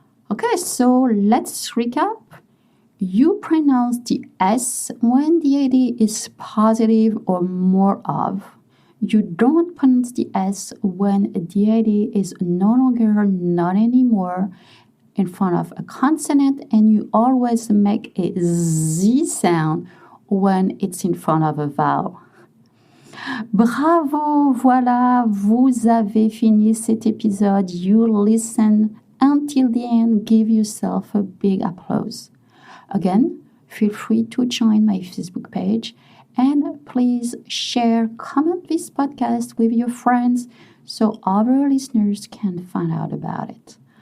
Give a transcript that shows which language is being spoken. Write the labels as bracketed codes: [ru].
[en] Okay, so let's recap. You pronounce the S when the idea is positive or more of. You don't pronounce the S when the idea is no longer, not anymore, in front of a consonant, and you always make a Z sound when it's in front of a vowel. [fr] Bravo, voilà, vous avez fini cet épisode. [en] You listen until the end. Give yourself a big applause. Again, feel free to join my Facebook page and please share, comment this podcast with your friends so other listeners can find out about it.